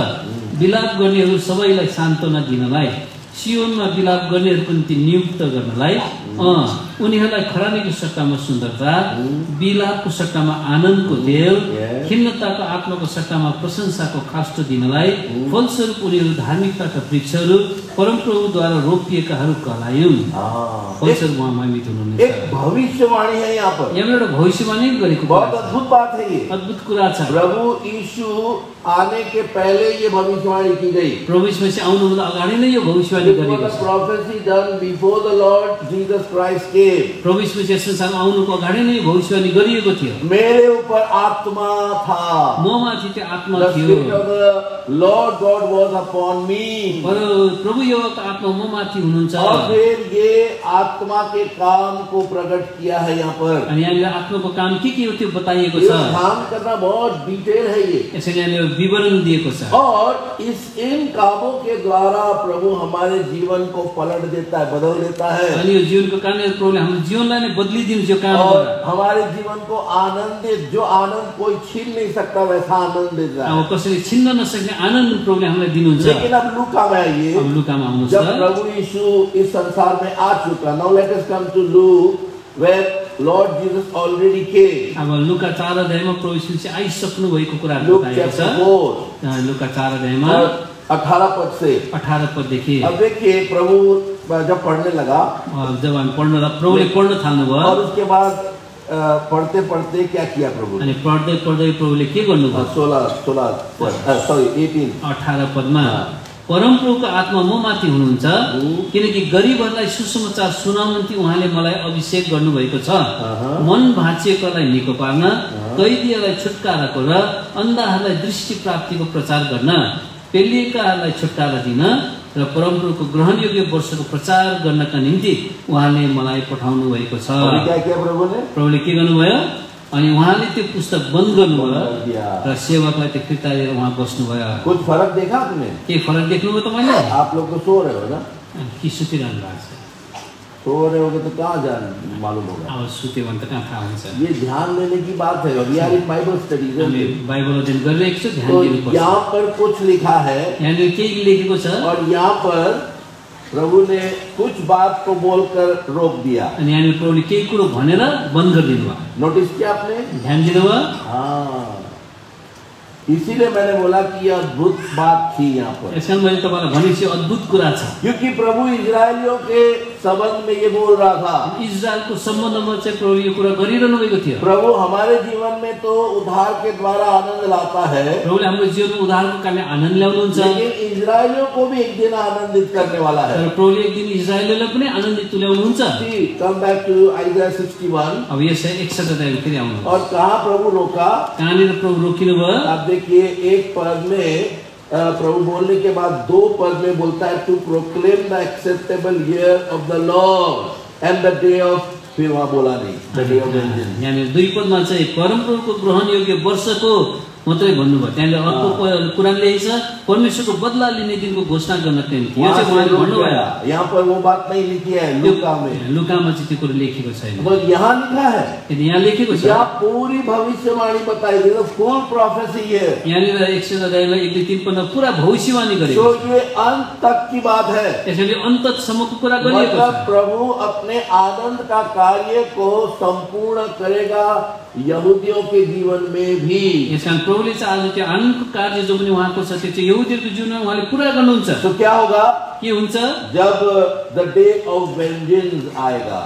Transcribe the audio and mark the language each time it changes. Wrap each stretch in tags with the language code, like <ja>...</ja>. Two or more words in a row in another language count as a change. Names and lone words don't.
<ne>विलाप गर्नेहरू सबैलाई सान्त्वना दिनलाई, सियोनमा विलाप गर्नेहरूको निम्ति नियुक्त गर्नलाई, उनीहरूलाई खरानीको सट्टामा सुन्दरता, विलापको सट्टामा आनन्दको तेल, खिन्नताको आत्माको सट्टामा प्रशंसाको खास्टो दिनलाई, फलस्वरूप उनीहरू धार्मिकताका वृक्षहरू परमप्रभुद्वारा रोपिएकाहरू कहलायुन्। फलस्वरूप उहाँ महिमित हुनुहुन्छ।</ne> <hi>एक भविष्यवाणी है यहाँ पर।</hi> <ne>यहाँ एउटा भविष्यवाणी गरेको</ne> <hi>बहुत अद्भुत बात है ये।</hi> <ne>अद्भुत कुरा छ।</ne> <hi>प्रभु यीशु आने के पहले ये भविष्यवाणी की गई।</hi> <ne>प्रभु यीशु आउनुभन्दा अगाडि नै यो भविष्यवाणी गरिएको छ।</ne> <en>Prophecy done before the Lord Jesus Christ came.</en> <ne>प्रभु यीशु संसारमा आउनुको अगाडि नै भविष्यवाणी गरिएको थियो।</ne> <hi>मेरे ऊपर आत्मा था,</hi> <ne>ममाथि त्यो आत्मा The थियो।</ne> <en>Spirit of the Lord God was upon me.</en> <ne>प्रभु यहोवाको आत्मा ममाथि हुनुहुन्छ।</ne> <hi>और फिर ये आत्मा के काम को प्रकट किया है यहाँ पर।</hi> <ne>अनि यहाँले आत्माको काम के हो त्यो बताइएको ये छ।</ne> <hi>ध्यान करना बहुत डिटेल है ये।</hi> <ne>यसैले यहाँले विवरण दिएको छ।</ne> <hi>और इन कामों के द्वारा प्रभु हमारे जीवन को पलट देता है, बदल देता है।</hi> <ne>अनि यो जीवनको कारणले प्रभुले हाम्रो जीवनलाई नै बदलिदिन्छ यो काम और गरेर।</ne> <hi>हमारे जीवन को आनंदित, जो आनंद कोई छीन नहीं सकता वैसा आनंद देता है।</hi> <ne>अब कसैले छिन्न नसक्ने आनन्द प्रभुले हामीलाई दिनुहुन्छ।</ne> <hi>लेकिन अब लूका में आइए,</hi> <ne>अब लुकामा आउनुहोस् जब त।</ne> <hi>प्रभु यीशु इस संसार में आ चुका।</hi> <en>now let us come to Luke where Lord Jesus already came.</en> <ne>अब लुका 4 अध्यायमा प्रभु यीशु चाहिँ आइसक्नु भएको कुरा Luke बताइएको chapter छ। 4 लुका 4 अध्यायमा</ne> <hi>18 पद से</hi> <ne>18 पददेखि।</ne> <hi>अब देखिए प्रभु जब पढ़ने लगा,</hi> <ne>जब हामी प्रभुले पढ्न थाल्नुभयो,</ne> <hi>और उसके बाद पढ़ते पढ़ते क्या किया प्रभु?</hi> <ne>अनि पढ्दै पढ्दै प्रभुले के गर्नुभयो? 18 पदमा परमप्रभुको आत्मा म माथि हुनुहुन्छ किनकि गरिबहरूलाई सुसमाचार सुनाउन निम्ति उहाँले मलाई अभिषेक गर्नुभएको छ मन भाँचिएकोलाई निको पार्न कैदीहरूलाई छुटकाराको र अन्धाहरूलाई दृष्टि प्राप्तिको प्रचार गर्न पेलिएकाहरूलाई छुटकारा दिन र परमप्रभुको ग्रहणयोग्य वर्षको प्रचार गर्नका निम्ति उहाँले मलाई पठाउनु भएको छ। प्रभुले के गर्नुभयो अनि उहाँले त्यो पुस्तक बन्द गर्नुभयो र सेवकलाई त्यो फिर्ता दिएर उहाँ बस्नुभयो।</ne> <hi>कुछ फरक देखा आपने?</hi> <ne>के फरक देख्नुभयो तपाईले?</ne> <hi>आप लोग तो सो रहे हो ना?</hi> <ne>कि सुतिरहनु भएको छ?</ne> <hi>सो रहे होगे तो कहाँ जान मालूम होगा?</hi> <ne>अब सुत्यो भने त कहाँ थाहा हुन्छ?</ne> <hi>ये ध्यान देने की बात है।</hi> <en>we are in Bible study.</en> <ne>हामी बाइबल अध्ययन गरिरहेको छौँ, ध्यान दिनुपर्छ।</ne> <hi>यहाँ पर कुछ लिखा है</hi> <ne>यहाँनिर के लेखेको छ</ne> <hi>और यहाँ पर प्रभु ने कुछ बात को बोलकर रोक दिया।</hi> <ne>अनि यहाँनिर प्रभुले केही कुरो भनेर बन्द गरिदिनु भयो।</ne> <hi>नोटिस किया आपने?</hi> <ne>ध्यान दिनुभयो?</ne> <hi>हाँ, इसीलिए मैंने बोला कि ये अद्भुत बात थी यहाँ पर।</hi> <ne>यसकारण मैले तपाईलाई भनेपछि अद्भुत कुरा छ।</ne> <hi>क्योंकि प्रभु इजरायलियों के संबंध में ये बोल रहा था।</hi> <ne>इजरायलको सम्बन्धमा चाहिँ प्रभु यो कुरा गरिरहनु भएको थियो।</ne> <hi>प्रभु हमारे जीवन में तो उद्धार के द्वारा आनंद लाता है।</hi> <ne>प्रभुले हाम्रो जीवनमा उद्धारको कारणले आनन्द ल्याउनुहुन्छ।</ne> <hi>लेकिन इजरायलियों को भी एक दिन आनंदित करने वाला है।</hi> <ne>तर प्रभुले एक दिन इजरायललाई पनि आनन्दित तुल्याउनुहुन्छ।</ne> <en>come back to Isaiah 61.</en> <ne>अब यसै 61 अध्यायमा फेरि आउनु।</ne> <hi>और कहाँ प्रभु रोका?</hi> <ne>कहाँनिर प्रभु रोकिनु भयो?</ne> <hi>आप देखिए एक पद में प्रभु बोलने के बाद 2 पद में बोलता है</hi> <en>to proclaim the acceptable year of the Lord and the day of,</en> <hi>फिर वहाँ बोला नहीं</hi> <en>the day of vengeance.</en> <ne>यानी 2 पदमा चाहिँ परमप्रभुको ग्रहण योग्य वर्षको मात्रै भन्नुभयो। त्यहाँले अर्को कुराले लेखेछ परमेश्वरको बदला लिने दिनको घोषणा गर्नको निम्ति। यो चाहिँ उहाँले भन्नुभयो।</ne> <hi>यहाँ पर वो बात नहीं लिखी है लूका में।</hi> <ne>लूकामा चाहिँ त्यो कुरा लेखेको छैन।</ne> <hi>तो यहाँ लिखा है,</hi> <ne>यहाँ लेखेको छ।</ne> <hi>यहाँ पूरी भविष्यवाणी बताई गई है,</hi> <en>full prophecy</en> <hi>है।</hi> <ne>यहाँनिर 100 अध्यायमा 1 2 3 पद पूरा भविष्यवाणी गरेको छ।</ne> <hi>तो ये अंत तक की बात है।</hi> <ne>यसैले अन्तसम्मको कुरा गरिएको छ।</ne> <hi>प्रभु अपने आनंद का कार्य को संपूर्ण करेगा यहूदियों के जीवन में भी।</hi> <ne>यसकारण प्रभुले चाहिँ आज त्यो आनन्दको कार्य जो पनि उहाँको छ त्यो चाहिँ यहुदीहरूको जीवनमा उहाँले पुरा गर्नुहुन्छ।</ne> <hi>तो क्या होगा?</hi> <ne>के हुन्छ?</ne> <hi>जब</hi> <en>the day of vengeance</en> <hi>आएगा,</hi>